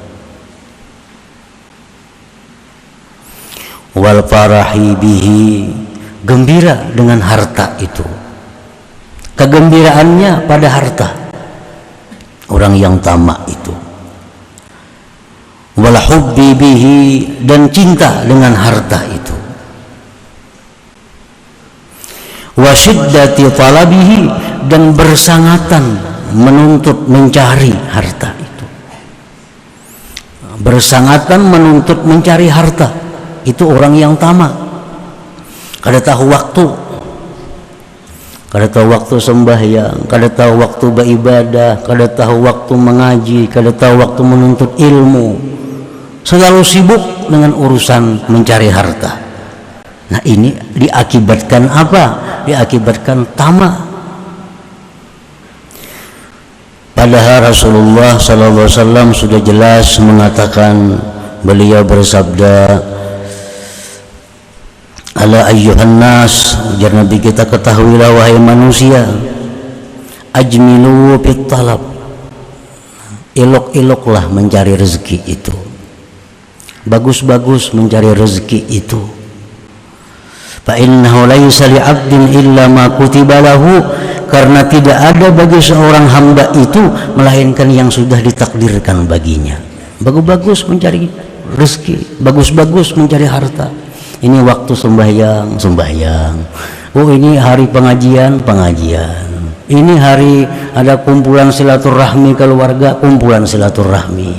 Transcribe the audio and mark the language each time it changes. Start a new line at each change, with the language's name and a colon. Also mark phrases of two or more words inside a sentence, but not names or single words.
Arabic: Wal farahi bihi,
Indonesian: gembira dengan harta itu, kegembiraannya pada harta. Orang yang tamak itu.
Arabic: Wal hubbi bihi,
Indonesian: dan cinta dengan harta itu.
Arabic: Wa syiddati talabihi,
Indonesian: dan bersangatan menuntut mencari harta itu. Bersangatan menuntut mencari harta. Itu orang yang tamak. Kada tahu waktu, kada tahu waktu sembahyang, kada tahu waktu beribadah, kada tahu waktu mengaji, kada tahu waktu menuntut ilmu. Selalu sibuk dengan urusan mencari harta. Nah, ini diakibatkan apa? Diakibatkan tamak. Padahal Rasulullah SAW sudah jelas mengatakan, beliau bersabda,
Arabic: ala ayyuhan nas,
Indonesian: ujar Nabi kita, ketahuilah wahai manusia,
Arabic: ajmilu fit talab,
Indonesian: elok-eloklah mencari rezeki itu, bagus-bagus mencari rezeki itu.
Arabic: Fa innahu laysa li 'abdin illa ma kutiba lahu,
Indonesian: karena tidak ada bagi seorang hamba itu melainkan yang sudah ditakdirkan baginya. Bagus-bagus mencari rezeki, bagus-bagus mencari harta. Ini waktu sembahyang. Oh, ini hari pengajian. Ini hari ada kumpulan silaturahmi keluarga, kumpulan silaturahmi.